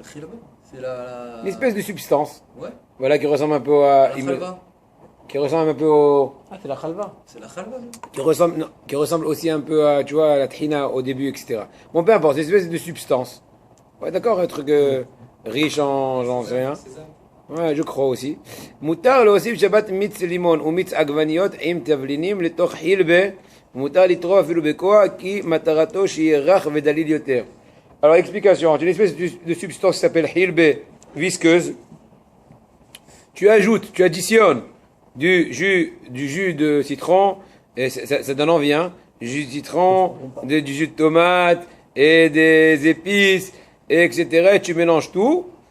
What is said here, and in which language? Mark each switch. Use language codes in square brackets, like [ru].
[fr] Khilba, c'est la. Une espèce de substance. Ouais. Voilà, qui ressemble un peu à. La khalva. Qui ressemble un peu au. Ah, c'est la khalva. C'est la khalva, non? Qui ressemble aussi un peu à, tu vois, à la trina au début, etc. Bon, peu importe, c'est une espèce de substance. Ouais, d'accord, un truc riche en. J'en sais rien. C'est ça? Ouais, je crois aussi. [he] מותר להוסיף שבת מיץ לימון ומיץ עגבניות עם תבלינים לתוך חילבה, ומותר לטרוף אפילו בכוח כי מטרתו שיהיה רך ודליל יותר. [fr] Alors, explication, c'est une espèce de substance qui s'appelle hilbe visqueuse. Tu ajoutes, tu additionnes du jus de citron, et ça donne envie, hein, du jus de citron, du jus de tomate, et des épices, et etc. Et tu mélanges tout.